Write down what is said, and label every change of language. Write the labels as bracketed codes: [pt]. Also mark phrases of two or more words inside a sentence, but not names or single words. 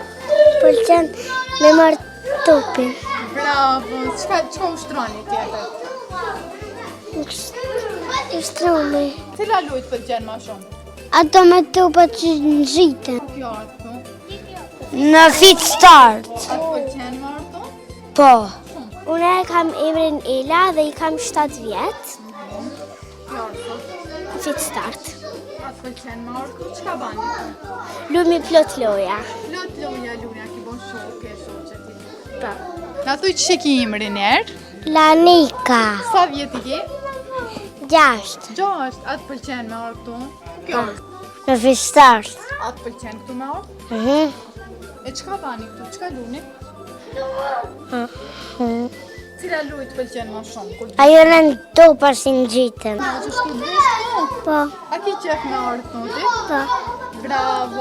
[sq] Pëlqen me marrë topin. Bravo! Çka ushtroni tjetër? Ushtrumi. Cila lujë të pëlqen më shumë? Ato me topa që nxiten. Kjo orë këtu? Në fit start. A të pëlqen me orë këtu? Po. Unë kam emrin Ela dhe i kam 7 vjetë. Kjo orë këtu? Fit start. A të pëlqen me orë këtu? Çka bani? Lumi plot loja. Plot loja luni, a ki bon show, ke show që ti? Po. Na thuj që ki imrin erë? Lanika. Sa vjet i ki? 6. 6. A të pëlqen me orë këtu? Kjo orë. Në fit start. A të pëlqen këtu me orë? E çka bani këtu? Çka luni? Cila lujë të pëlqen më shumë? Ajo në topa si nxiten. A që shku të vesh këtu? Po. A ki qef me orë këtu ti? Po. Bravo!